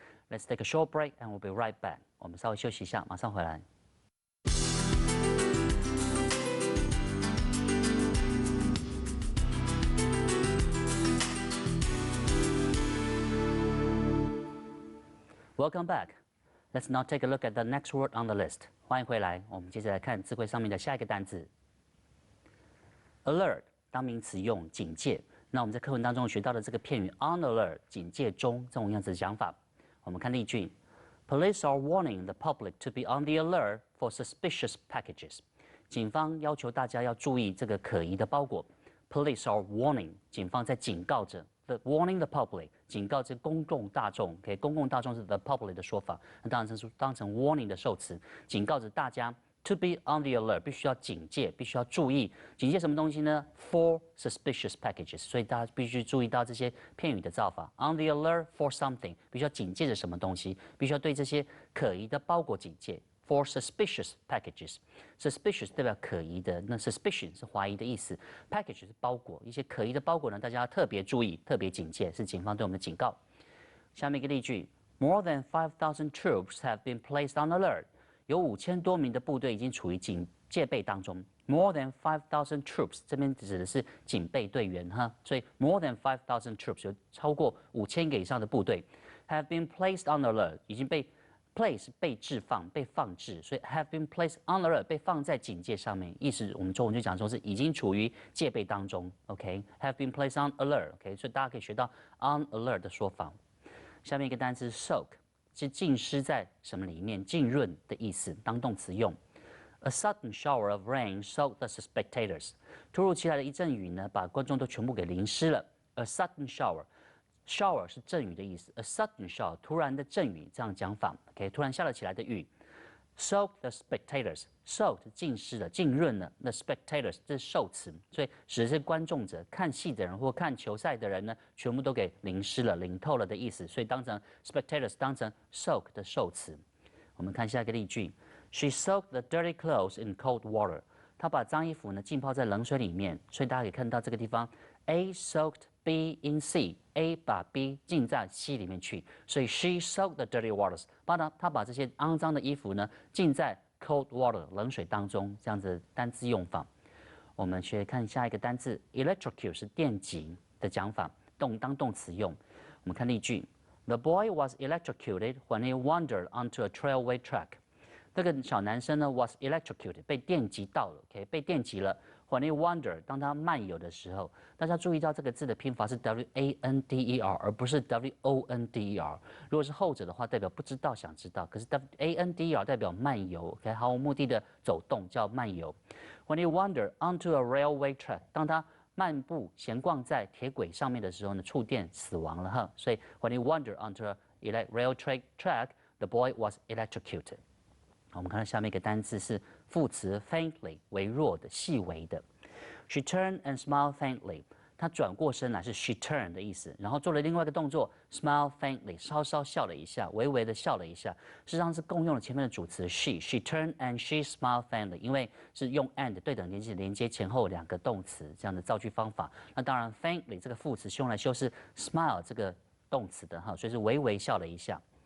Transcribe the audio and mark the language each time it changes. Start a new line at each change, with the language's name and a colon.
English: Let's take a short break and we'll be right back。
Chinese: 我们稍微休息一下，马上回来。
English: Welcome back. Let's now take a look at the next word on the list.
Chinese: 欢迎回来，我们接着来看字汇上面的下一个单词。Alert 当名词用，警戒。那我们在课文当中学到的这个片语 on alert 警戒中这种样子的讲法。我们看例句
English: ：Police are warning the public to be on the alert for suspicious packages.
Chinese: 警方要求大家要注意这个可疑的包裹。
English: Police are warning，
Chinese: 警方在警告着。
English: The warning the public，
Chinese: 警告这公众大众。 OK， 公共大众是 the public 的说法，那当成 warning 的受词，警告着大家
English: to be on the alert，
Chinese: 必须要警戒，必须要注意。警戒什么东西呢 ？
English: For suspicious packages，
Chinese: 所以大家必须注意到这些片语的造法。
English: On the alert for something，
Chinese: 必须要警戒着什么东西，必须要对这些可疑的包裹警戒。 For suspicious packages， suspicious 代表可疑的，那 suspicion 是怀疑的意思 ，package 是包裹，一些可疑的包裹呢，大家要特别注意、特别警戒，是警方对我们的警告。下面一个例句
English: ：More than 5,000 troops have been placed on alert。
Chinese: 有5000多名的部队已经处于戒备当中。More than 5,000 troops， 这边指的是警备队员哈，所以 more than 5,000 troops 有超过5000个以上的部队
English: have been placed on alert，
Chinese: 已经被place 被置放、被放置，所以 have been placed on alert 被放在警戒上面，意思我们中文就讲说是已经处于戒备当中。 OK，
English: have been placed on alert。
Chinese: OK， 所以大家可以学到 on alert 的说法。下面一个单词 soak 是浸湿在什么里面、浸润的意思，当动词用。
English: A sudden shower of rain soaked the spectators。
Chinese: 突如其来的一阵雨呢，把观众都全部给淋湿了。
English: A sudden shower。
Chinese: Shower 是阵雨的意思 ，a sudden shower 突然的阵雨这样讲法 ，OK， 突然下了起来的雨。
English: Soak the spectators，
Chinese: soak 浸湿了、浸润了 ，the spectators 这是受词，所以指的是观众者、看戏的人或看球赛的人呢，全部都给淋湿了、淋透了的意思，所以当成 spectators 当成 soak 的受词。我们看下一个例句
English: ：She soaked the dirty clothes in cold water。
Chinese: 她把脏衣服呢浸泡在冷水里面，所以大家可以看到这个地方 ，A soaked B in sea，A 把 B 浸在 C 里面去，所以
English: she soaked the dirty waters。
Chinese: 她把这些肮脏的衣服呢浸在 cold water 冷水当中，这样子的单字用法。我们去看下一个单字 electrocute 是电击的讲法，当动词用。我们看例句
English: ：The boy was electrocuted when he wandered onto a trailway track。
Chinese: 那个小男生呢 was electrocuted 被电击到了 ，OK， 被电击了。
English: When he wandered，
Chinese: 当他漫游的时候，大家注意到这个字的拼法是 WANDER， 而不是 WONDER。如果是后者的话，代表不知道、想知道；可是 WANDER 代表漫游 ，OK， 毫无目的的走动叫漫游。
English: When he wandered onto a railway track，
Chinese: 当他漫步闲逛在铁轨上面的时候呢，触电死亡了哈。所以
English: When he wandered onto a railway track，the boy was electrocuted。
Chinese: 我们看到下面一个单词是副词 faintly 微弱的、细微的。
English: She turned and smiled faintly。
Chinese: 她转过身来是 she turned 的意思，然后做了另外一个动作
English: smile faintly，
Chinese: 稍稍笑了一下，微微的笑了一下。事实上是共用了前面的主词
English: she turned and she smiled faintly，
Chinese: 因为是用 and 对等连接连接前后2个动词这样的造句方法。那当然 faintly 这个副词是用来修饰 smile 这个动词的哈，所以是微微笑了一下。